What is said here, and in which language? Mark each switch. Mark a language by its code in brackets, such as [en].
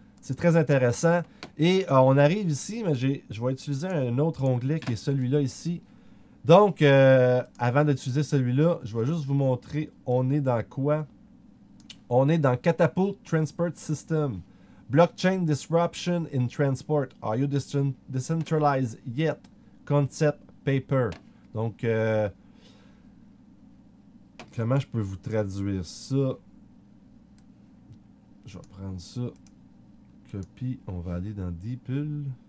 [fr] C'est très intéressant. Et on arrive ici, mais je vais utiliser un autre onglet qui est celui-là ici. Donc, avant d'utiliser celui-là, je vais juste vous montrer, on est dans quoi? On est dans Catapult Transport System. [en] Blockchain Disruption in Transport. Are you decentralized yet? Concept Paper. [fr] Donc, comment je peux vous traduire ça? Je vais prendre ça. Copie. On va aller dans DeepL.